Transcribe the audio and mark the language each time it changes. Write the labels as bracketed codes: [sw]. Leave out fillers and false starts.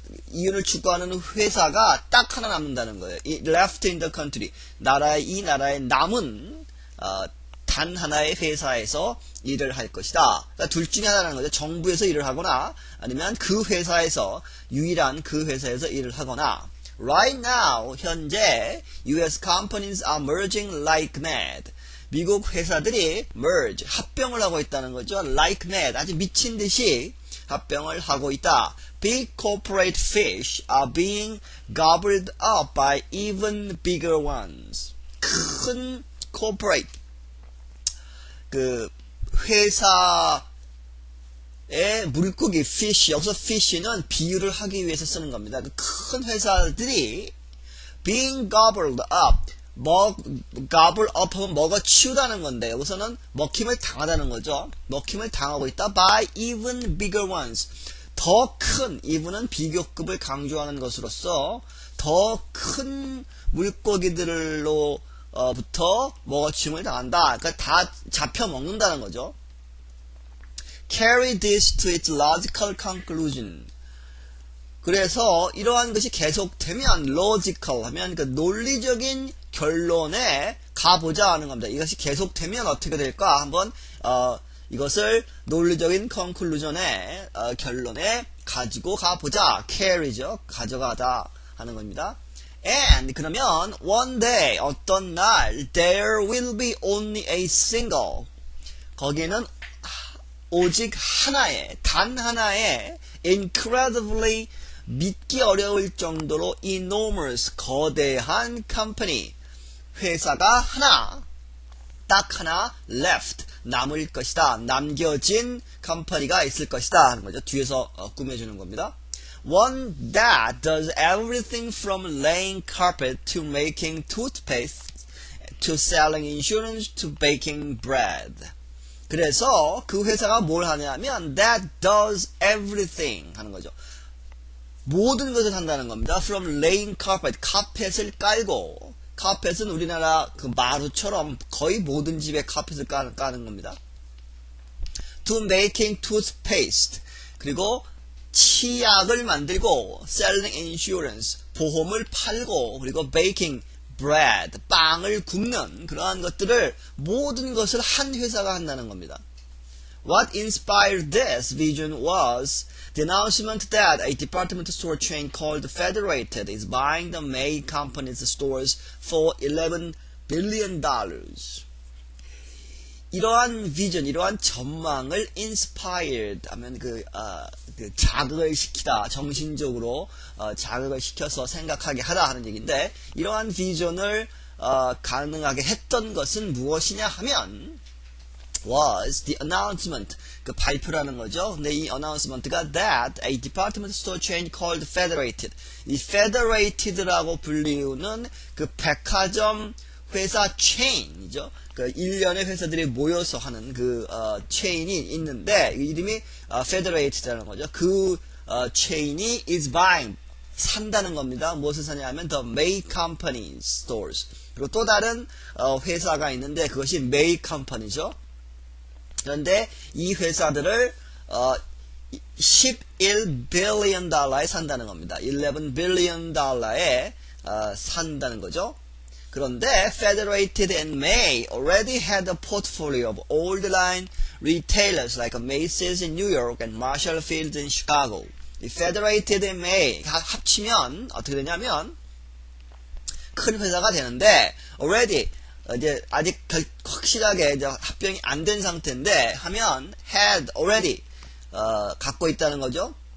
[ko] 이윤을 추구하는 회사가 딱 하나 남는다는 거예요. [en] left in the country. [ko] 이 나라에 남은, 단 하나의 회사에서 일을 할 것이다. 그러니까 둘 중에 하나라는 거죠. 정부에서 일을 하거나, 아니면 그 회사에서, 유일한 그 회사에서 일을 하거나. [en] Right now, 현재, US companies are merging like mad. [ko] 미국 회사들이 merge, 합병을 하고 있다는 거죠. [en] like mad, [ko] 아주 미친 듯이 합병을 하고 있다. [en] Big corporate fish are being gobbled up by even bigger ones. [ko] 큰 corporate, 그 회사의 물고기 fish, 여기서 fish는 비유를 하기 위해서 쓰는 겁니다. 큰 회사들이 [en] being gobbled up, [ko] gobble up 하면 먹어치우다는 건데 여기서는 먹힘을 당하다는 거죠. 먹힘을 당하고 있다. [en] by even bigger ones. [ko] 더 큰, even은 비교급을 강조하는 것으로서 더 큰 물고기들로부터 먹어침을 당한다. 그러니까 다 잡혀 먹는다는 거죠. [en] Carry this to its logical conclusion. [ko] 그래서 이러한 것이 계속되면 logical 하면 그 논리적인 결론에 가보자 하는 겁니다. 이것이 계속되면 어떻게 될까? 한번 이것을 논리적인 conclusion에 결론에 가지고 가보자. carry죠. 가져가다 하는 겁니다. And 그러면 [en] one day [ko] 어떤 날 [en] there will be only a single, [ko] 거기에는 오직 하나의, 단 하나의 [en] incredibly, [ko] 믿기 어려울 정도로 [en] enormous, [ko] 거대한 company, 회사가 하나, 딱 하나 left, 남을 것이다. 남겨진 컴퍼니가 있을 것이다 하는 거죠. 뒤에서 꾸며주는 겁니다. [en] One that does everything from laying carpet to making toothpaste to selling insurance to baking bread. [ko] 그래서 그 회사가 뭘 하냐면 [en] that does everything [ko] 하는 거죠. 모든 것을 한다는 겁니다. [en] From laying carpet, [ko] 카펫을 깔고 카펫은 우리나라 그 마루처럼 거의 모든 집에 카펫을 까는 겁니다. [en] To making toothpaste. [ko] 그리고 치약을 만들고 [en] selling insurance. [ko] 보험을 팔고 그리고 [en] baking bread. [ko] 빵을 굽는 그러한 것들을 모든 것을 한 회사가 한다는 겁니다. [en] What inspired this vision was the announcement that a department store chain called Federated is buying the May Company's stores for $11 billion. [ko] 이러한 비전, 이러한 전망을 inspired 하면 그 자극을 시키다, 정신적으로 자극을 시켜서 생각하게 하다 하는 얘기인데, 이러한 비전을 가능하게 했던 것은 무엇이냐 하면 [en] was the announcement, [ko] 그 발표라는 거죠. 근데 이 announcement가 [en] that a department store chain called Federated, [ko] 이 Federated라고 불리우는 그 백화점 회사 체인이죠. 그 일련의 회사들이 모여서 하는 그 체인이 있는데 이름이 Federated라는 거죠. 그 체인이 [en] is buying, [ko] 산다는 겁니다. 무엇을 사냐면 [en] the May Company stores. [ko] 그리고 또 다른 회사가 있는데 그것이 May Company죠. 그런데 이 회사들을 11 billion 달러에 산다는 겁니다. 11 billion 달러에 산다는 거죠. 그런데 [en] Federated and May already had a portfolio of old line retailers like Macy's in New York and Marshall Fields in Chicago. [ko] 이 Federated and May 합치면 어떻게 되냐면 큰 회사가 되는데 already 이제 아직 확실하게 이제 합병이 안 된 상태인데 하면 [en] had already [ko] 갖고 있다는 거죠.